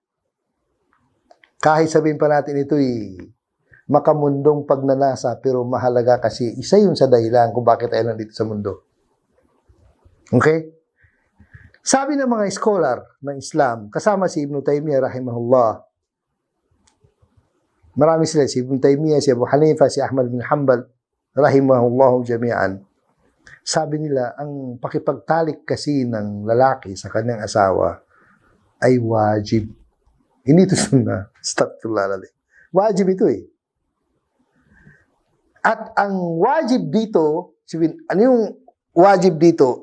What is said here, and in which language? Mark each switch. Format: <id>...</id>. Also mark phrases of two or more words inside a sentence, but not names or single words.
<tl>Kahit sabihin pa natin ito'y makamundong pagnanasa, pero mahalaga kasi isa yun sa dahilan kung bakit tayo nandito sa mundo. Okay? Sabi ng mga scholar ng Islam, kasama si Ibn Taymiyyah rahimahullah, marami sila, si Ibn Taymiyyah, si Abu Hanifa, si Ahmad bin Hanbal,</tl> <ar>رحمهم الله جميعا.</ar> <tl>Sabi nila, ang pakipagtalik kasi ng lalaki sa kanyang asawa ay wajib. Hindi ito sunnah. Wajib ito eh. At ang wajib dito, ano yung wajib dito?</tl>